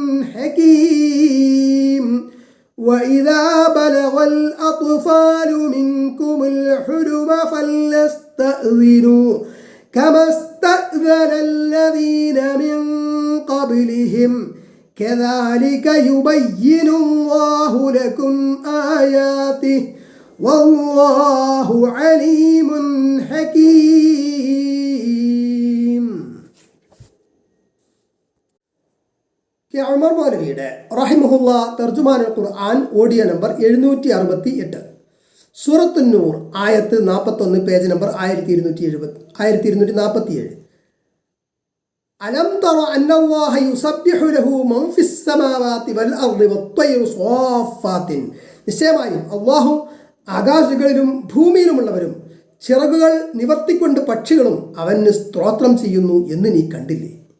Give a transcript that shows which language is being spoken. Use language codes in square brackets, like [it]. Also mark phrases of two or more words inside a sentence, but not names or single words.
[ar] حكيم وإذا بلغ الأطفال منكم الحلم فليستأذنوا كما استأذن الذين من قبلهم كذلك يبين الله لكم آياته والله عليم حكيم. [ml] ഉമർ മൗലവിയുടെ റഹിമഹുല്ല തർജുമാനുൽ ഖുർആൻ ഓഡിയോ നമ്പർ 768 സൂറത്തു നൂർ ആയത്ത് 41 പേജ് നമ്പർ 1247. [ar] ألم تر أن الله يسبح له من في السماوات والأرض والطير صافات [ml] നിശ്ചയമായും അല്ലാഹു ആകാശങ്ങളിലും ഭൂമിയിലുമുള്ളവരും ചിറകുകൾ നിവർത്തിക്കൊണ്ട് പക്ഷികളും അവന് സ്തോത്രം ചെയ്യുന്നു എന്ന് നീ കണ്ടില്ലേ?